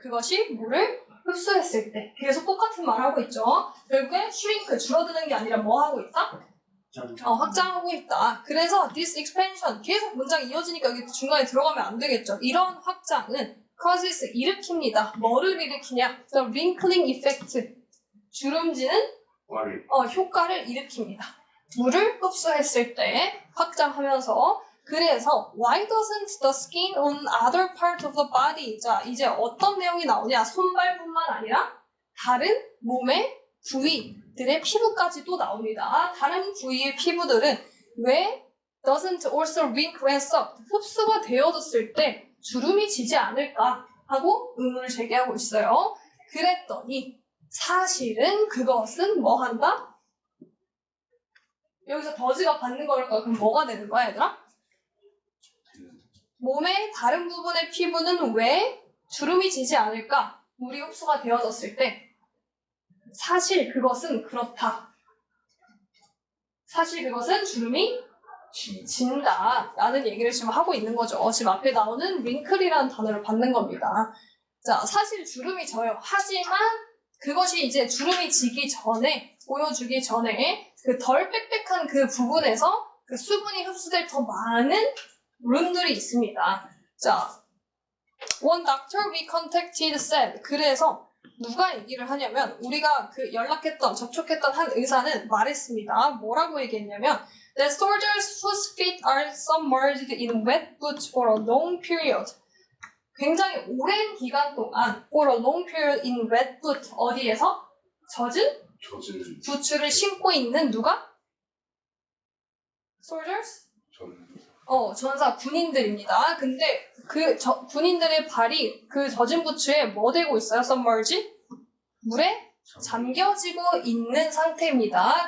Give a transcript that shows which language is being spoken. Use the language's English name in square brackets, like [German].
[Korean] 그것이 물을 흡수했을 때. 계속 똑같은 말 하고 있죠. 결국에 shrink 줄어드는 게 아니라 뭐 하고 있다? 확장하고 있다. 그래서 [English] this expansion [Korean] 계속 문장이 이어지니까 여기 중간에 들어가면 안 되겠죠. 이런 확장은 causes 일으킵니다. 뭐를 일으키냐? [English] The wrinkling effect. [Korean] 주름지는 효과를 일으킵니다. 물을 흡수했을 때 확장하면서 그래서 [English] why doesn't the skin on other part of the body? [Korean] 자, 이제 어떤 내용이 나오냐? 손발뿐만 아니라 다른 몸의 부위들의 피부까지도 나옵니다. 다른 부위의 피부들은 왜 [English] doesn't also wrinkle and suck? [Korean] 흡수가 되어졌을 때 주름이 지지 않을까 하고 의문을 제기하고 있어요. 그랬더니 사실은 그것은 뭐 한다? 여기서 더즈가 받는 거니까 그럼 뭐가 되는 거야, 얘들아? 몸의 다른 부분의 피부는 왜 주름이 지지 않을까? 물이 흡수가 되어졌을 때 사실 그것은 그렇다. 사실 그것은 주름이 진다라는 얘기를 지금 하고 있는 거죠. 지금 앞에 나오는 윙클이라는 단어를 받는 겁니다. 자, 사실 주름이 져요. 하지만 그것이 이제 주름이 지기 전에, 보여주기 전에 그 덜 빽빽한 그 부분에서 그 수분이 흡수될 더 많은 룸들이 있습니다. [English] 자, one doctor we contacted said. [Korean] 그래서 누가 얘기를 하냐면 우리가 그 접촉했던 한 의사는 말했습니다. 뭐라고 얘기했냐면 [English] The soldiers whose feet are submerged in wet boots for a long period. [Korean] 굉장히 오랜 기간 동안 [English] for a long period in wet boot. [Korean] 어디에서? 젖은 부츠를 신고 있는 누가? soldiers? 전사 군인들입니다. 근데 그 군인들의 발이 그 젖은 부츠에 뭐 되고 있어요? [English] submerge? [Korean] 물에 잠겨지고 있는 상태입니다.